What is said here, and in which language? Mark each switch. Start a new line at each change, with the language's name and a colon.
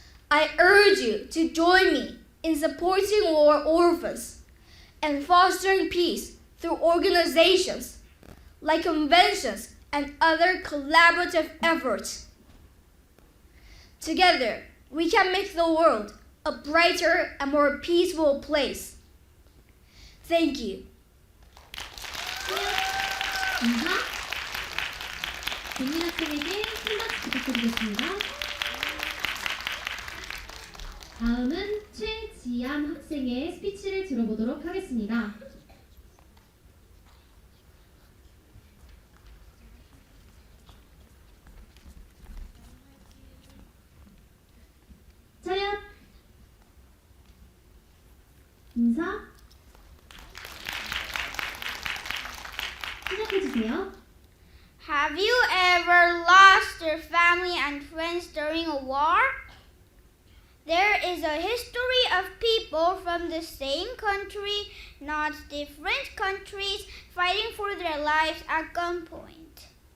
English: I urge you to join me in supporting war orphans and fostering peace through organizations like conventions and other collaborative efforts. Together, we can make the world a brighter and more peaceful place. Thank you.
Korean: 인사 본인 학생에게 큰 박수 부탁드리겠습니다. 다음은 최지암 학생의 스피치를 들어보도록 하겠습니다. 차렷 인사 시작해주세요.
English: Have you ever lost your family and friends during a war? There is a history of people from the same country, not different countries, fighting for their lives at gunpoint.